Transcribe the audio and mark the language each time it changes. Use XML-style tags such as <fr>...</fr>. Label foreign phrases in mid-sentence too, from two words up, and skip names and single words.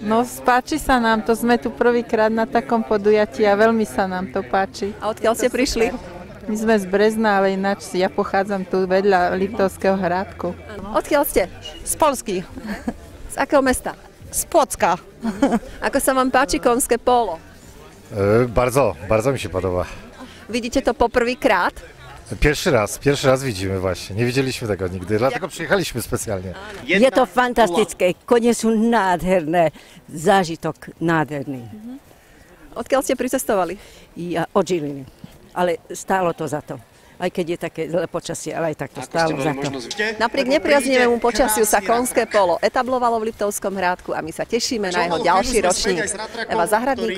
<sk>No, páči sa nám to, sme tu prvýkrát na takom podujatí a veľmi sa nám to páči. A odkiaľ ste prišli? My sme z Brezna, ale ináč ja pochádzam tu vedľa Liptovského Hrádku. Odkiaľ ste? Z Polsky. Z akého mesta? Z Płocka. Ako sa vám páči konské polo?</sk> <pl>Bardzo mi się podoba. Widzicie to poprvýkrát? Pierwszy raz widzimy właśnie. Nie widzieliśmy tego nigdy, dlatego przyjechaliśmy specjalnie.</pl> <sk>Je to fantastické, konie sú nádherné, zážitok nádherný. Odkiaľ ste pricestovali? Ja od Žiliny, ale stálo to za to. Aj keď je také zlé počasie, ale aj tak to stálo za to. Napriek nepriaznivému počasiu sa konské polo etablovalo v Liptovskom Hrádku a my sa tešíme na jeho ďalší ročník.</sk>